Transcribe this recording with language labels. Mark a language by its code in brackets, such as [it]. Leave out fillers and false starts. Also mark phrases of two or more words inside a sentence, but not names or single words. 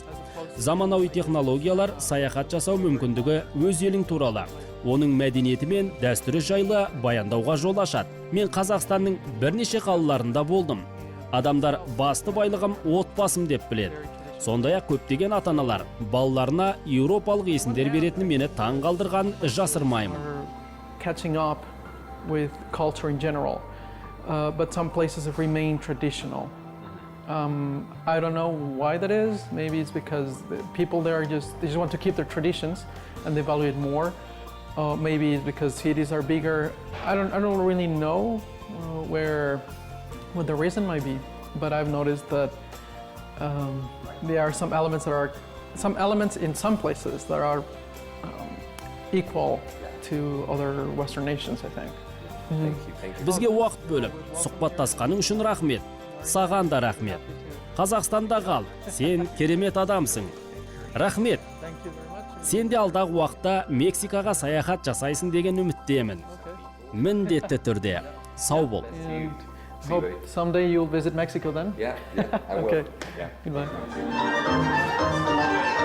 [kk] Заманауи технологиялар саяхат жасау мүмкіндігі өз елің туралы, оның мәдениеті мен дәстүрі жайлы баяндауға жол ашады. Мен Қазақстанның бірнеше қалаларында болдым. Адамдар басты байлығым отбасым деп біледі. Сондай-ақ көптеген ата-аналар балаларына еуропалық есімдер беретіні мені таң қалдырған жасырмаймын. [en] Catching up with culture in general, but some places have remained traditional. I don't know why that is. Maybe it's because the people there they just want to keep their traditions and they value it more. Maybe it's because cities are bigger. I don't really know what the reason might be, but I've noticed that there are some elements in some places that are equal to other Western nations, I think. Thank you. [kk] Бізге уақыт бөліп, сұхбаттасқаның үшін рахмет. Саған да рахмет. Қазақстанда қал, сен керемет адамсың. Рахмет. Сен де алдағы уақытта Мексикаға саяхат жасайсың деген үміттемін. Міндетті түрде. Сау бол. [en] Hope someday you'll visit Mexico then? Yeah, I will. Okay. Yeah. Goodbye.